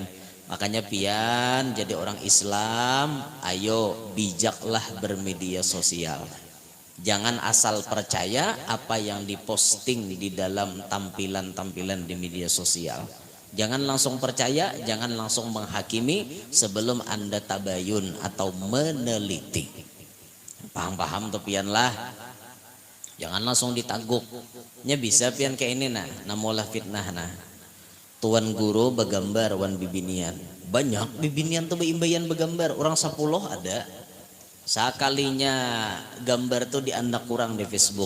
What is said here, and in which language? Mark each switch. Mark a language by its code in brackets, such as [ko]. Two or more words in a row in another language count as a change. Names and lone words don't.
[id] Makanya pian jadi orang Islam, ayo bijaklah bermedia sosial. Jangan asal percaya apa yang diposting di dalam tampilan-tampilan di media sosial. Jangan langsung percaya, jangan langsung menghakimi sebelum Anda tabayun atau meneliti. [bjn] Paham-paham tuh pian lah. Jangan langsung ditaguk. Nya bisa pian kayak ini namulah fitnah Tuan guru begambar wan bibinian. Banyak bibinian tuh beimbayan begambar. [id] Orang 10 ada. [bjn] Sekalinya gambar tuh diandak kurang di Facebook.